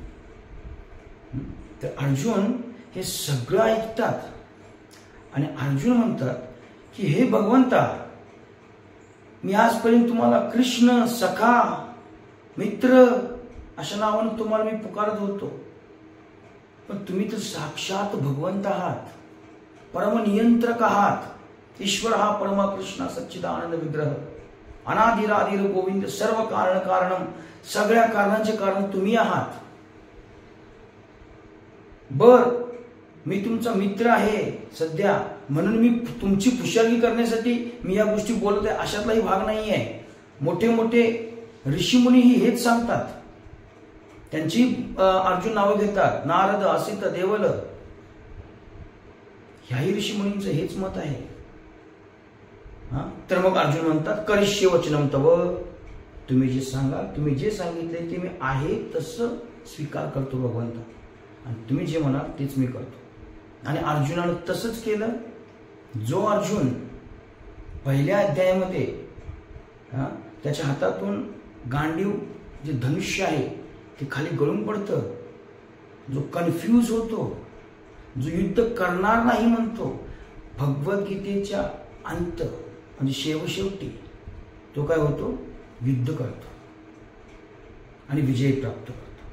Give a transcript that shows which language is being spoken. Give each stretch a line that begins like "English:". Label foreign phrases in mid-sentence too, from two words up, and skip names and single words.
Marathi: तर अर्जुन हे सगळं ऐकतात आणि अर्जुन म्हणतात की हे भगवंता, मी आजपर्यंत तुम्हाला कृष्ण, सखा, मित्र अशा नावानं तुम्हाला मी पुकारत होतो, पण तुम्ही तर साक्षात भगवंत आहात, परमनियंत्रक आहात.
Sanskrit: ईश्वर हा परमा कृष्ण सच्चिदानंद विग्रह, अनादिरादिर गोविंद, सर्व कारण कारणम,
Marathi: सगळ्या कारणांचे कारण तुम्ही आहात. बर, मी तुमचा मित्र आहे सध्या, म्हणून मी तुमची खुशाली करण्यासाठी मी या गोष्टी बोलत आहे, अशातलाही भाग नाही आहे. मोठे मोठे ऋषीमुनीही हेच सांगतात, त्यांची अर्जुन नावं घेतात, नारद, असित, देवल, ह्याही ऋषीमुनींचं हेच मत आहे. तर मग अर्जुन म्हणतात,
Sanskrit: करिष्ये वचनम तव,
Marathi: तुम्ही जे सांगाल, तुम्ही जे सांगितले ते मी आहे तसं स्वीकार करतो भगवंत, आणि तुम्ही जे म्हणाल तेच मी करतो. आणि अर्जुनानं तसंच केलं. जो अर्जुन पहिल्या अध्यायामध्ये त्याच्या हातातून गांडीव जे धनुष्य आहे ते खाली गळून पडतं, जो कन्फ्यूज होतो, जो युद्ध करणार नाही म्हणतो, भगवद्गीतेच्या अंत म्हणजे शेवटी तो काय होतो, युद्ध करतो आणि विजय प्राप्त करतो.